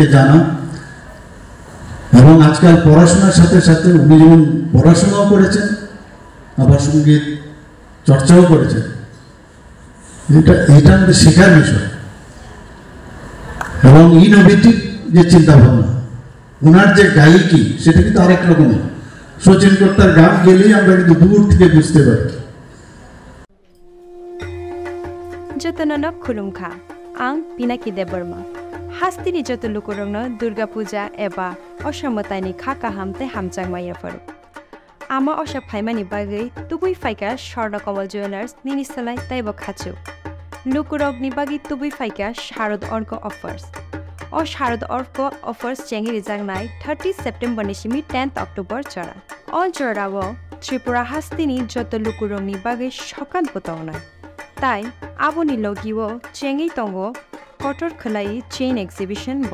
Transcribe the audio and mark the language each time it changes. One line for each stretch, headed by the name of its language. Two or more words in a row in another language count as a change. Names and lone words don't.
Bangla: ওনার সম্পর্কে জানা এবং আজকাল পড়াশোনার সাথে সাথে উনি যেমন পড়াশোনাও করেছেন আবার সঙ্গীত চর্চাও করেছেন, এটা আমাদের শেখার বিষয়। এবং ইনোভেটিভ যে চিন্তাভাবনা, ওনার যে গায়িকী সেটা কিন্তু আরেক রকমের। শচীন কর্তার গান গেলেই আমরা কিন্তু দূর থেকে বুঝতে পারি।
Kok Borok: যতননক খুলুমখা आं पिनाकी देबबर्मा हास्तिनि जत लुकुरंनो दुर्गा पूजा एबा असमतानि खाका हामते हामचांगमाया फरु आमा अशा फाइमानि बागै तुबुई फाइका स्वर्णकमल ज्वेलार्स निनिसलाय ताइबो खाचु लुकुरगनि बागै तुबुई फाइका शारद अर्क अफर्स ओ शारद अर्क अफर्स चेंगि रिजांनाय 30 सेप्टेम्बर निसिमि 10 अक्टोबर चरा अ जरावो त्रिपुरा हास्तिनि जत लुकुरंनि बागै सकान बतावनाय ताई आबोनि लगिवो चेंगि तंगो कटर खलाई
English: chain exhibition
Kok Borok: ब